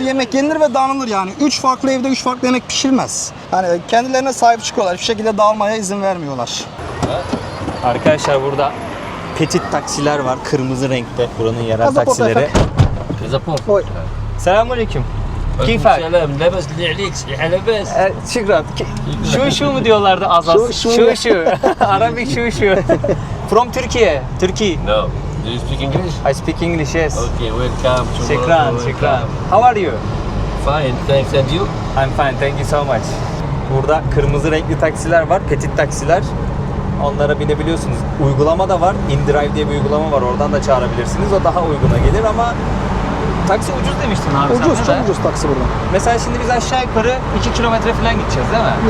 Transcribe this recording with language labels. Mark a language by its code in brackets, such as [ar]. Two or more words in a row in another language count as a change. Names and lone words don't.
[tr] Yemek yenilir ve dağılır yani. 3 farklı evde 3 farklı yemek pişirmez. Yani kendilerine sahip çıkıyorlar. Hiçbir şekilde dağılmaya izin vermiyorlar. Arkadaşlar burada petit taksiler var, kırmızı renkte. Buranın yerel Pasaport taksileri. efendim. زبون Oy. [ar] السلام عليكم. كيفك. سلام لاباس اللي عليك صحيح لاباس [tr] Şükran. Şu mu diyorlardı az az? Şu. Arabik şu. [en] From Türkiye. Turkey. No. Do you speak English? I speak English, yes. Okay, welcome to Şükran. Morocco, How are you? Fine, thanks. And you? I'm fine, thank you so much. [tr] Burada kırmızı renkli taksiler var, petit taksiler. Onlara binebiliyorsunuz. Uygulama da var. InDrive diye bir uygulama var. Oradan da çağırabilirsiniz. O daha uyguna gelir ama taksi ucuz demiştin abi sen Ucuz, de. çok ucuz taksi burada. Mesela şimdi biz aşağı yukarı 2 kilometre falan gideceğiz değil mi?